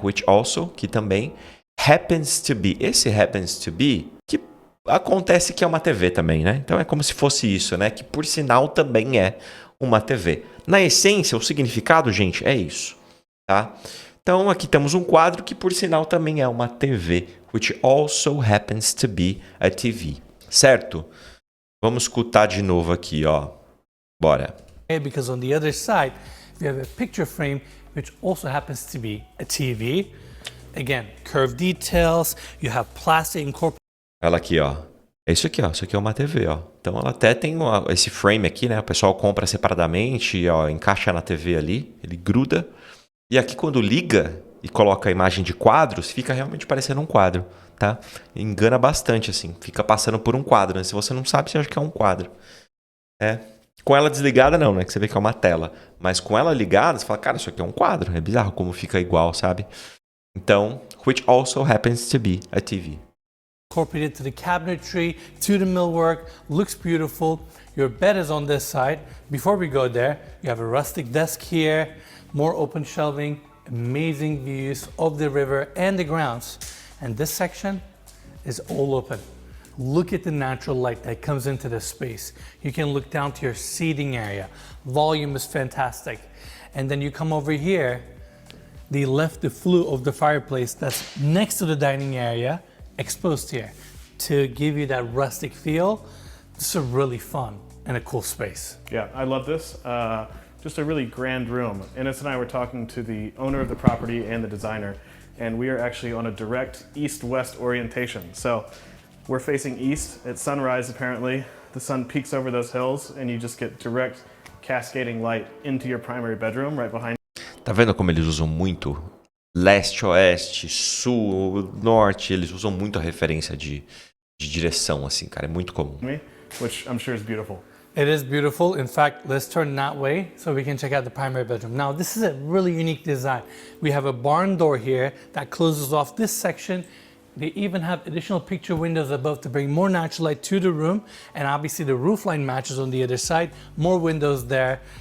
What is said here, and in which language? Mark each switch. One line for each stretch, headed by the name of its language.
English: Which also,
Portuguese: que também
English: happens to be.
Portuguese: Esse happens to be, que acontece que é uma TV também, né? Então é como se fosse isso, né? Que por sinal também é uma TV. Na essência, o significado, gente, é isso, tá? Então aqui temos um quadro que por sinal também é uma TV.
English: Which also happens to be a TV.
Portuguese: Certo? Vamos escutar de novo aqui, ó. Bora.
English: Because on the other side, we have a picture frame, which also happens to be a TV. Again, curved details, you have plastic incorporated.
Portuguese: Ela aqui, ó. É isso aqui, ó. Isso aqui é uma TV, ó. Então ela até tem esse frame aqui, né? O pessoal compra separadamente, ó, encaixa na TV ali, ele gruda. E aqui quando liga e coloca a imagem de quadros, fica realmente parecendo um quadro, tá? Engana bastante, assim. Fica passando por um quadro, né? Se você não sabe, você acha que é um quadro. Com ela desligada, não, né? Que você vê que é uma tela. Mas com ela ligada, você fala, cara, isso aqui é um quadro. É bizarro como fica igual, sabe? Então,
English: which also happens to be a TV. Incorporated to the cabinetry, to the millwork, looks beautiful. Your bed is on this side. Before we go there, you have a rustic desk here, more open shelving, amazing views of the river and the grounds. And this section is all open. Look at the natural light that comes into this space. You can look down to your seating area. Volume is fantastic. And then you come over here, they left the flue of the fireplace that's next to the dining area exposed here to give you that rustic feel. This is really fun and a cool space. Yeah, I love this. Just a really grand room. Ines and I were talking to the owner of the property and the designer, and we are actually on a direct east-west orientation. So we're facing east at sunrise, apparently. The sun peaks over those hills, and you just get direct cascading light into your primary bedroom right behind.
Portuguese: Tá vendo como eles usam muito leste, oeste, sul, norte? Eles usam muito a referência de direção, assim, cara. É muito comum.
English: Which I'm sure is beautiful. It is beautiful. In fact, let's turn that way so we can check out the primary bedroom. Now, this is a really unique design. We have a barn door here that closes off this section They even have additional picture windows above to bring more natural light to the room, and obviously the roof line matches on the other side, more windows there.